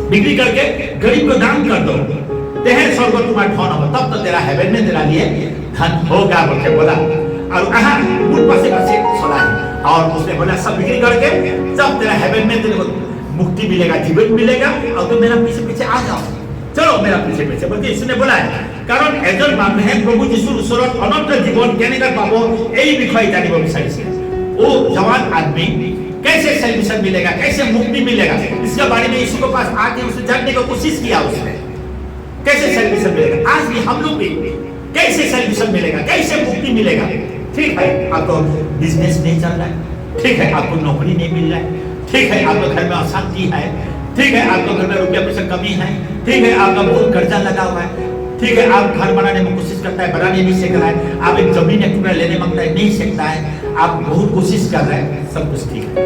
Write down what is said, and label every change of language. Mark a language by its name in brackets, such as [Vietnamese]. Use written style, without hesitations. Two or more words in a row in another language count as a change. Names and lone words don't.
[Hindi] बिक्री करके गरीब को दान कर दो, तेहे स्वर्ग तुम्हारा धन होगा, तब तो तेरा हेवन में तेरा लिए धन होगा बोल के बोला। और मुझ पासे पासे चला और उसने बोला सब बिक्री करके जब तेरा हेवन में तेरे को मुक्ति मिलेगा, जीवन मिलेगा और तुम मेरा पीछे पीछे आ जाओ, चलो मेरा पीछे पीछे बोलते इसने बोला है। [Assamese] কাৰণ এজন মানুহে প্ৰভু যীশুৰ ওচৰত অনন্ত জীবন কেনেকৈ পাব এই বিষয়ে জানিব বিচাৰিছে। [Hindi] वो जवान आदमी कैसे सल्यूशन मिलेगा, कैसे मुक्ति मिलेगा, इसके बारे में यीशु के पास आके उसे जानने की कोशिश किया उसने। कैसे सल्यूशन मिलेगा, आज भी हम लोग भी कैसे सल्यूशन मिलेगा, कैसे मुक्ति मिलेगा। ठीक है आपको बिजनेस नहीं चल रहा है, ठीक है आपको नौकरी नहीं मिल रहा है, ठीक है आपके घर में अशांति है, ठीक है आपके घर में रुपया पैसा कमी है, ठीक है आपका बहुत कर्जा लगा हुआ है, ठीक है आप घर बनाने में कोशिश करता है, बनाने नहीं सीख रहा है, आप एक जमीन एक टुकड़ा लेने मांगता है नहीं सीखता है, आप बहुत कोशिश कर रहे हैं, सब कुछ ठीक है।